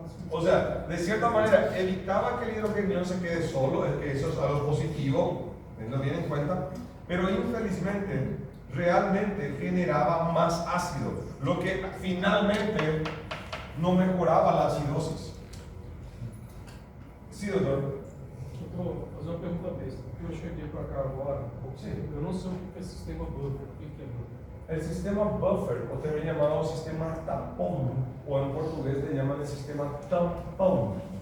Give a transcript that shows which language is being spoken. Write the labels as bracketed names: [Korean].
[Spanish] O sea, de cierta manera, evitaba que el hidrogenión se quede solo, es que eso es algo positivo, tenlo bien en cuenta, pero infelizmente, realmente generaba más ácido, lo que finalmente no mejoraba la acidosis. Sí, doctor. [Portuguese] Vou fazer uma pergunta besta. Eu cheguei para cá agora, eu não sei o que é sistema Buffer. O que é Buffer? [Spanish] El sistema Buffer, o también llamado sistema tampón, o en portugués le llaman el sistema tampón.